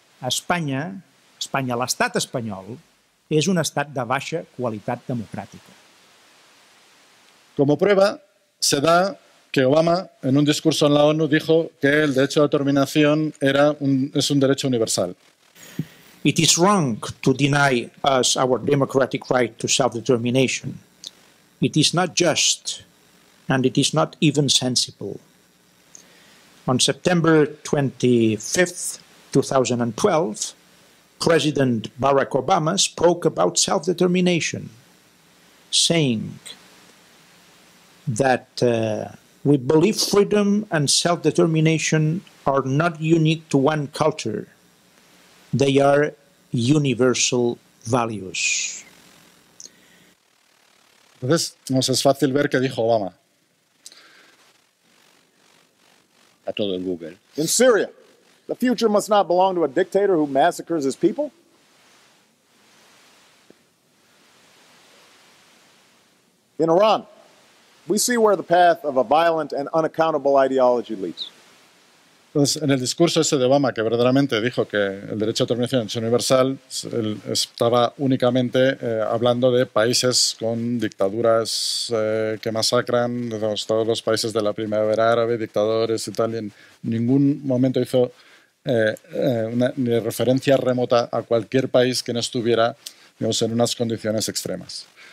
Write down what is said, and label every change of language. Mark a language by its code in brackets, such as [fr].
[ca] Espanya, l'estat espanyol, és un estat de baixa qualitat democràtica. [es] Como prueba, se da que Obama, en un discurso en la ONU, dijo que el derecho de autodeterminación es un derecho universal. [en] It is wrong to deny us our democratic right to self-determination. It is not just, and it is not even sensible. On September 25th, 2012, President Barack Obama spoke about self-determination, saying that we believe freedom and self-determination are not unique to one culture. They are universal values. [es] Entonces, es fácil ver qué dijo Obama. A todo el Google. [en] In Syria, the future must not belong to a dictator who massacres his people. In Iran, we see where the path of a violent and unaccountable ideology leads. [es] Entonces, en el discurso ese de Obama, que verdaderamente dijo que el derecho a determinación es universal, él estaba únicamente hablando de países con dictaduras que masacran, todos los países de la primavera árabe, dictadores y tal, y en ningún momento hizo ni referencia remota a cualquier país que no estuviera, digamos, en unas condiciones extremas.